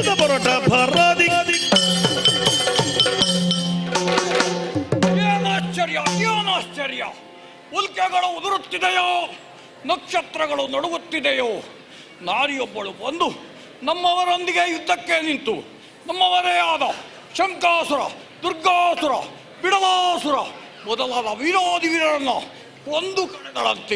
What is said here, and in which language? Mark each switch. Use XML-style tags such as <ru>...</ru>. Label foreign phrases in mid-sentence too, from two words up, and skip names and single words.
<kn>ಹೊರಟ ಭರದಿ. ಏನಾಶ್ಚರ್ಯ, ಉಲ್ಕೆಗಳು ಉದುರುತ್ತಿದೆಯೋ, ನಕ್ಷತ್ರಗಳು ನಡುಗುತ್ತಿದೆಯೋ, ನಾರಿಯೊಬ್ಬಳು ಬಂದು ನಮ್ಮವರೊಂದಿಗೆ ಯುದ್ಧಕ್ಕೆ ನಿಂತು ನಮ್ಮವರೇ ಆದ ಶಂಕಾಸುರ, ದುರ್ಗಾಸುರ, ಬಿಡವಾಸುರ ಮೊದಲಾದ ವೀರಾದಿ ವೀರರನ್ನ ಕೊಂದು ಕಳೆದಳಂತೆ.</kn>